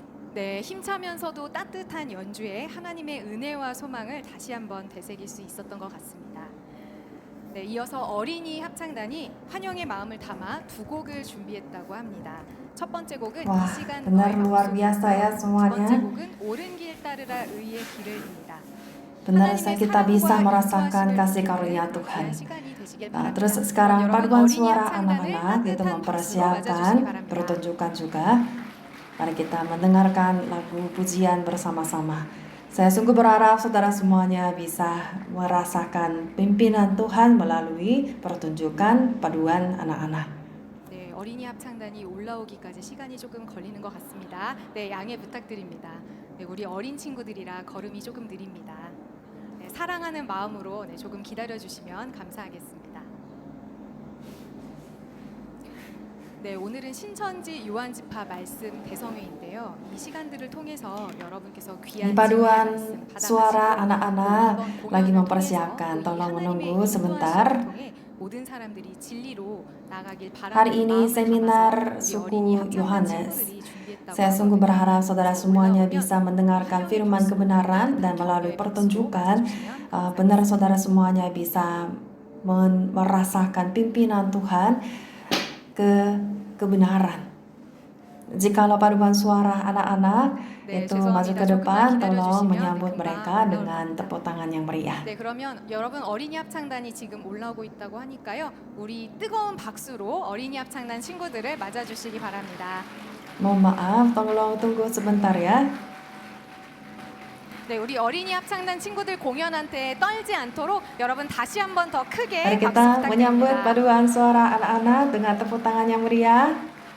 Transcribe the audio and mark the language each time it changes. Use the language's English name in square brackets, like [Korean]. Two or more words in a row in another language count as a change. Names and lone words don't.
[Korean] 네, 힘차면서도 따뜻한 연주에 하나님의 은혜와 소망을 다시 한번 되새길 수 있었던 것 같습니다. 네, 이어서 어린이 합창단이 환영의 마음을 담아 두 곡을 준비했다고 합니다. 첫 번째 곡은 [Indonesian] Wah, [Korean] 이 시간 [Indonesian] benar [Korean] 너의 [Indonesian] luar biasa ya [Korean] 방송이고요. 두 번째 [Indonesian] semuanya. [Korean] 곡은 옳은 길 따르라 의의 길을입니다. [Indonesian] Benar kita bisa merasakan kasih karunia Tuhan. Terus sekarang paduan suara anak-anak itu mempersiapkan pertunjukan juga. Mari kita mendengarkan lagu pujian bersama-sama. Saya sungguh berharap saudara semuanya bisa merasakan pimpinan Tuhan melalui pertunjukan paduan anak-anak. [Korean] 네, 어린이 합창단이 올라오기까지 시간이 조금 걸리는 것 같습니다. 네, 양해 부탁드립니다. 네, 우리 어린 친구들이라 걸음이 조금 느립니다. 네, 사랑하는 마음으로 네, 조금 기다려 주시면 감사하겠습니다. 네, 오늘은 신천지 요한지파 말씀 대성회인데요. 이 시간들을 통해서 여러분께서 [Indonesian] Di [Korean] 귀한 [Indonesian] paduan [Korean] 말씀 [Indonesian] suara [Korean] 받아가시고 [Indonesian] anak-anak [Korean] 이번 [Indonesian] lagi [Korean] 공연을 [Indonesian] mempersiapkan. [Korean] 통해서 [Indonesian] Tolong [Korean] 우리 [Indonesian] menunggu [Korean] 하나님의 [Indonesian] sebentar. [Korean] 인도하심을 통해 모든 사람들이 진리로 나가길 [Indonesian] Hari [Korean] 바라는 [Indonesian] ini [Korean] 마음을 [Indonesian] seminar [Korean] 담아서 우리 [Indonesian] suku [Korean] 어린이 합창단 [Indonesian] Yohanes. [Korean] 친구들이 준비했다고 [Indonesian] Saya sungguh [Korean] 하거든요. [Indonesian] berharap saudara semuanya [Korean] 올라오면 [Indonesian] bisa mendengarkan firman kebenaran dan melalui pertunjukan benar saudara semuanya bisa merasakan pimpinan Tuhan ke kebenaran. Jikalau paduan suara anak-anak itu maju ke depan, tolong menyambut mereka dengan tepuk tangan yang meriah. [Korean] 네, 그러면 여러분 어린이 합창단이 지금 올라오고 있다고 하니까요. 우리 뜨거운 박수로 어린이 합창단 친구들을 맞아 주시기 바랍니다. [Indonesian] Mohon maaf, tolong tunggu sebentar ya. [Korean] 네, 우리 어린이 합창단 친구들 공연한테 떨지 않도록 여러분 다시 한번 더 크게 [Indonesian] Mari [Korean] 박수 [Indonesian] kita menyambut [Korean] 부탁드립니다. [Indonesian] paduan suara anak-anak dengan tepuk tangan yang meriah.